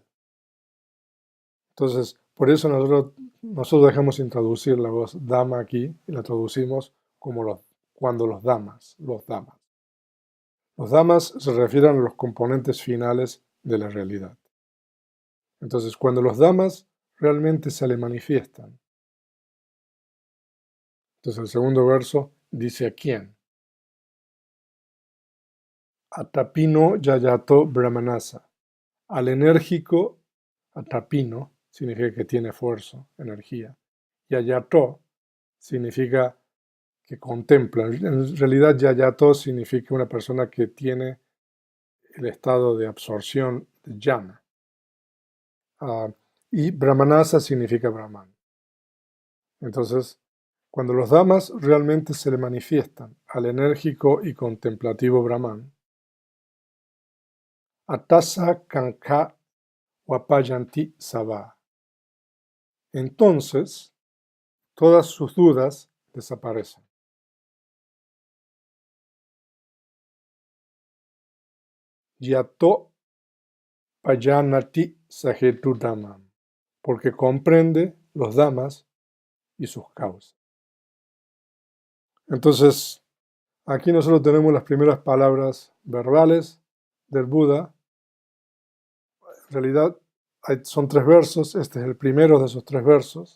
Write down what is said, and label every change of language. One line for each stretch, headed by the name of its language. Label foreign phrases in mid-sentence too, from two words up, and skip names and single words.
Spanish: Entonces, por eso nosotros dejamos introducir la voz dhamma aquí y la traducimos como cuando los dhammas. Los dhammas se refieren a los componentes finales de la realidad. Entonces, cuando los dhammas realmente se le manifiestan. Entonces, el segundo verso dice a quién.
Pali: Atapino yayato brahmanasa.
Spanish: Al enérgico, atapino significa que tiene fuerza, energía. Yayato significa que contempla. En realidad, yayato significa una persona que tiene el estado de absorción de llama. Y brahmanasa significa brahman. Entonces, cuando los dhammas realmente se le manifiestan al enérgico y contemplativo brahman,
Pali: atasa kanka vapayanti sava.
Spanish: Entonces, todas sus dudas desaparecen.
Pali: Yato payanati sahetu dhammam,
Spanish: porque comprende los dhammas y sus causas. Entonces, aquí nosotros tenemos las primeras palabras verbales del Buda. En realidad son 3 versos, este es el primero de esos 3 versos.